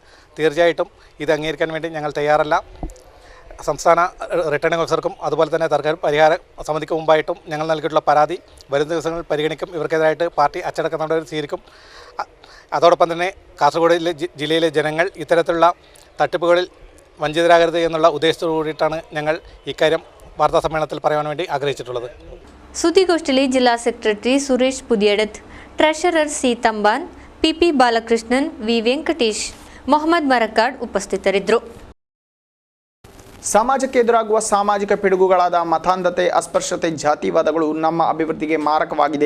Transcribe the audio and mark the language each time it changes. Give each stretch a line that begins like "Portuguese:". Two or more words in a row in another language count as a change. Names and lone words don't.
Malayalam: തീർച്ചയായിട്ടും ഇത് അംഗീകരിക്കാൻ വേണ്ടി ഞങ്ങൾ തയ്യാറല്ല. സംസ്ഥാന റിട്ടേണിംഗ് ഓഫീസർക്കും അതുപോലെ തന്നെ തർക്ക പരിഹാര സമിതിക്ക് മുമ്പായിട്ടും ഞങ്ങൾ നൽകിയിട്ടുള്ള പരാതി വരും ദിവസങ്ങളിൽ പരിഗണിക്കും. ഇവർക്കെതിരായിട്ട് പാർട്ടി അച്ചടക്ക നടപടി സ്വീകരിക്കും. അതോടൊപ്പം തന്നെ കാസർഗോഡ് ജില്ലയിലെ ജനങ്ങൾ ഇത്തരത്തിലുള്ള തട്ടിപ്പുകളിൽ വഞ്ചിതരാകരുത് എന്നുള്ള ഉദ്ദേശത്തോടു കൂടിയിട്ടാണ് ഞങ്ങൾ ഇക്കാര്യം വാർത്താ സമ്മേളനത്തിൽ പറയാൻ വേണ്ടി ആഗ്രഹിച്ചിട്ടുള്ളത്.
Kannada: ಸುದ್ದಿಗೋಷ್ಠಿಯಲ್ಲಿ ಜಿಲ್ಲಾ ಸೆಕ್ರೆಟರಿ ಸುರೇಶ್ ಪುದಿಯಡತ್, ಟ್ರೆಷರರ್ ಸಿ ತಂಬಾನ್, ಪಿಪಿ ಬಾಲಕೃಷ್ಣನ್, ವಿ ವೆಂಕಟೇಶ್, ಮೊಹಮ್ಮದ್ ಮರಕಾಡ್ ಉಪಸ್ಥಿತರಿದ್ದರು. ಸಮಾಜಕ್ಕೆ ಎದುರಾಗುವ ಸಾಮಾಜಿಕ ಪಿಡುಗುಗಳಾದ ಮತಾಂಧತೆ, ಅಸ್ಪೃಶ್ಯತೆ, ಜಾತಿವಾದಗಳು ನಮ್ಮ ಅಭಿವೃದ್ಧಿಗೆ ಮಾರಕವಾಗಿದೆ.